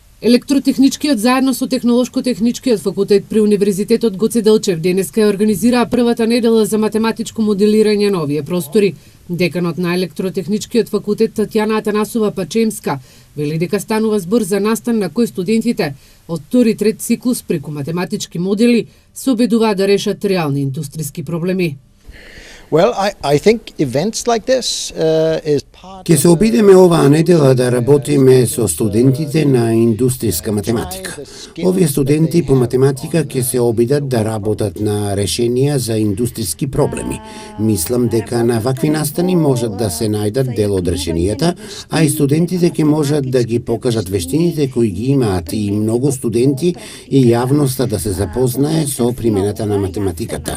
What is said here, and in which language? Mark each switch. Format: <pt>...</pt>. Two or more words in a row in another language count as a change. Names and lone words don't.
<mk>Електротехничкиот заедно со Технолошко-техничкиот факултет при Универзитетот Гоце Делчев денеска ја организираа првата недела за математичко моделирање на овие простори. Деканот на Електротехничкиот факултет Татјана Атанасова Пачемска вели дека станува збор за настан на кој студентите од втори и трет циклус преку математички модели се обидуваат да решат реални индустријски проблеми.</mk> <en>Well, I think events like this is part.</en> <mk>Ке се обидеме оваа недела да работиме со студентите на индустријска математика. Овие студенти по математика ќе се обидат да работат на решенија за индустријски проблеми. Мислам дека на вакви настани можат да се најдат дел од решенијата, а и студентите ќе можат да ги покажат вештините кои ги имаат и многу студенти и јавноста да се запознае со примената на математиката.</mk>